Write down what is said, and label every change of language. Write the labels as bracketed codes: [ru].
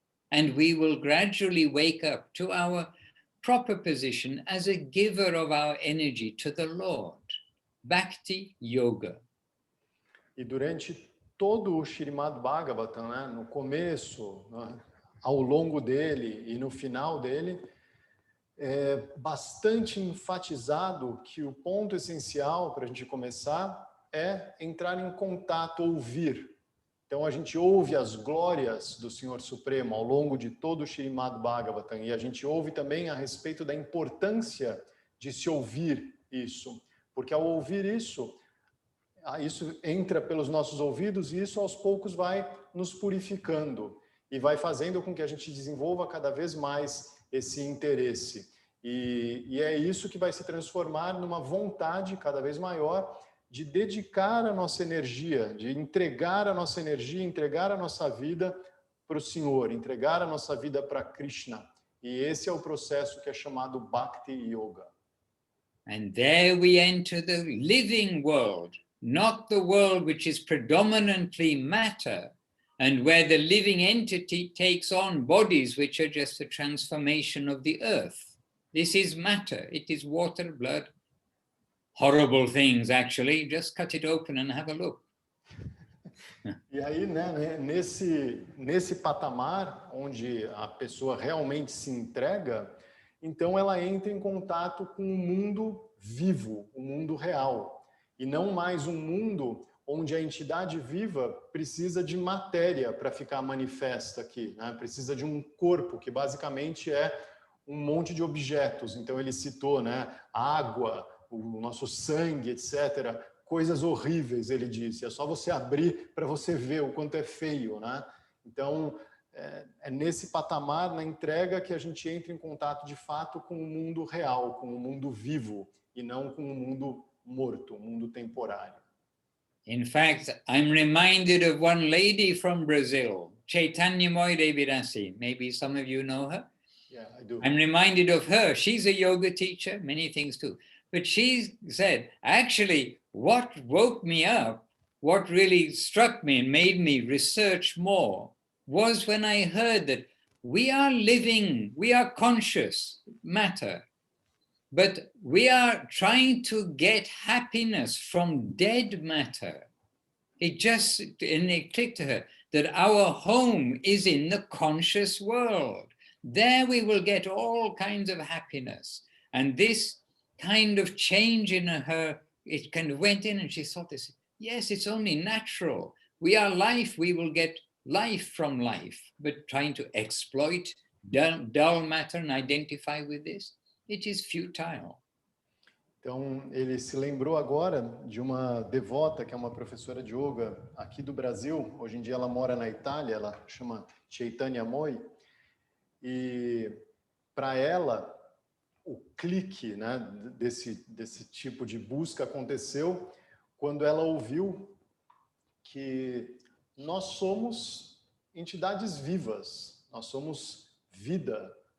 [en] and we will gradually wake up to our proper position as a giver of our energy to the Lord. Bhakti Yoga. [pt] E durante todo o Srimad Bhagavatam, né, no começo, né, ao longo dele e no final dele, é bastante enfatizado que o ponto essencial para a gente começar é entrar em contato, ouvir. Então a gente ouve as glórias do Senhor Supremo ao longo de todo o Srimad Bhagavatam, e a gente ouve também a respeito da importância de se ouvir isso, porque ao ouvir isso entra pelos nossos ouvidos e isso aos poucos vai nos purificando e vai fazendo com que a gente desenvolva cada vez mais esse interesse. E é isso que vai se transformar numa vontade cada vez maior de dedicar a nossa energia, de entregar a nossa energia, entregar a nossa vida para o Senhor, entregar a nossa vida para Krishna. E esse é o processo que é chamado Bhakti Yoga. [en] And there we enter the living world, not the world which is predominantly matter, and where the living entity takes on bodies which are just a transformation of the earth. This is matter. It is water, blood, horrible things actually. Just cut it open and have a look. [pt] E aí, né, nesse patamar onde a pessoa realmente se entrega, então ela entra em contato com o mundo vivo, o mundo real, e não mais um mundo onde a entidade viva precisa de matéria para ficar manifesta aqui, né? Precisa de um corpo, que basicamente é um monte de objetos. Então ele citou, né, água, o nosso sangue, etc., coisas horríveis, ele disse. É só você abrir para você ver o quanto é feio, né? Então, é nesse patamar, na entrega, que a gente entra em contato, de fato, com o mundo real, com o mundo vivo, e não com o mundo morto, o mundo temporário. [en] In fact, I'm reminded of one lady from Brazil, Chaitanya Devirasi. Maybe some of you know her. Yeah, I do. I'm reminded of her. She's a yoga teacher, many things too. But she said, actually, what woke me up, what really struck me and made me research more, was when I heard that we are living, we are conscious matter, but we are trying to get happiness from dead matter. And it clicked to her that our home is in the conscious world. There we will get all kinds of happiness. And this kind of change in her, it kind of went in and she thought this, yes, it's only natural. We are life, we will get life from life. But trying to exploit dull matter and identify with this, it is futile. [pt] Então, ele se lembrou agora de uma devota, que é uma professora de yoga aqui do Brasil. Hoje em dia ela mora na Itália, ela chama Chaitanya Moi. E para ela, o clique, né, desse tipo de busca aconteceu quando ela ouviu que nós somos entidades vivas, nós somos vida.